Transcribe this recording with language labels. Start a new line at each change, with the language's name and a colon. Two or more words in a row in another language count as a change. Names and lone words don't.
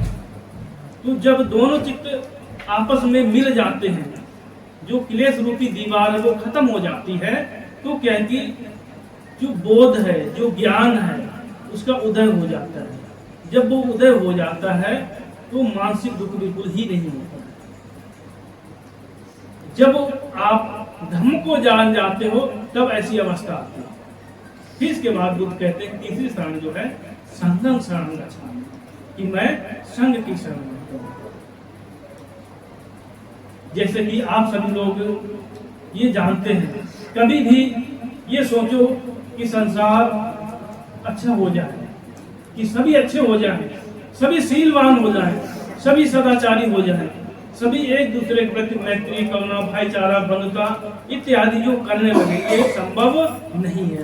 Hindi: तो जब दोनों चित्त आपस में मिल जाते हैं, जो क्लेश रूपी दीवार है वो खत्म हो जाती है, तो क्या है कि जो बोध है, जो ज्ञान है, उसका उदय हो जाता है। जब वो उदय हो जाता है तो मानसिक दुख बिल्कुल ही नहीं होता। जब आप धर्म को जान जाते हो तब ऐसी अवस्था आती है। फिर इसके बाद बुद्ध कहते हैं तीसरी शरण जो है
Pali: संघं शरणं गच्छामि,
Hindi: कि मैं संघ की शरण लेता हूं। जैसे कि आप सभी लोग ये जानते हैं, कभी भी ये सोचो कि संसार अच्छा हो जाए, कि सभी अच्छे हो जाए, सभी शीलवान हो जाए, सभी सदाचारी हो जाए, सभी एक दूसरे के प्रति मैत्री, करुणा, भाईचारा, बंधुता इत्यादि जो करने लगे, ये संभव नहीं है।